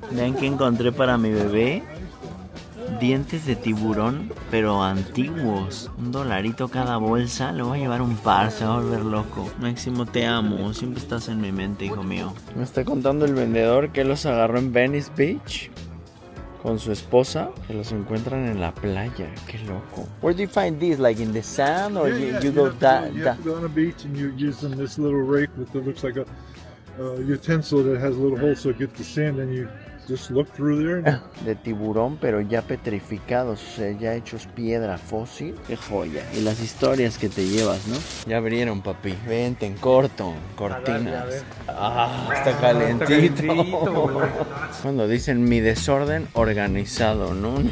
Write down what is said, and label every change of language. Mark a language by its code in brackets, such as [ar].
[es] Vean que encontré para mi bebé. Dientes de tiburón, pero antiguos. $1 cada bolsa. Le voy a llevar un par, se va a volver loco. Máximo, te amo. Siempre estás en mi mente, hijo mío. Me está contando el vendedor que los agarró en Venice Beach con su esposa, que los encuentran en la playa. Qué loco. [en] Where do you find these? Like in the sand or you go that? You have to go on a beach and you use this little rake that looks like a utensil that has a little hole so it gets the sand and you just look through there. [es] De tiburón, pero ya petrificados, o sea, ya hechos piedra fósil. Qué joya. Y las historias que te llevas, ¿no? Ya abrieron, papi. Vente en corto, cortinas. Ah, está calentito. Cuando dicen mi desorden organizado, ¿no?